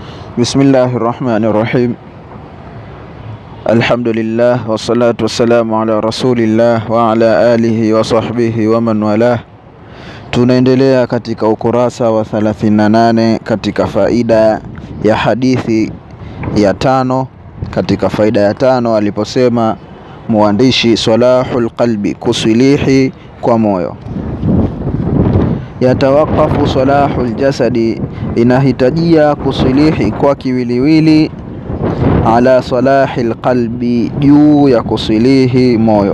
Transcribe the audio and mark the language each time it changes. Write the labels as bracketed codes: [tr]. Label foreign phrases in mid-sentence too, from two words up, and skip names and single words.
[ar] بسم الله الرحمن الرحيم الحمد لله والصلاة والسلام على رسول الله وعلى آله وصحبه ومن والاه. [sw] Tunaendelea katika ukurasa wa 38 katika faida ya hadithi ya 5. Katika faida ya 5 aliposema muandishi, [ar] صلاح القلب, [sw] kusilihi kwa moyo. [ar] يتوقف صلاح الجسد, [sw] inahitajia kusilihi kwa kiwiliwili, [ar] على صلاح القلب, [sw] juu ya kusilihi moyo.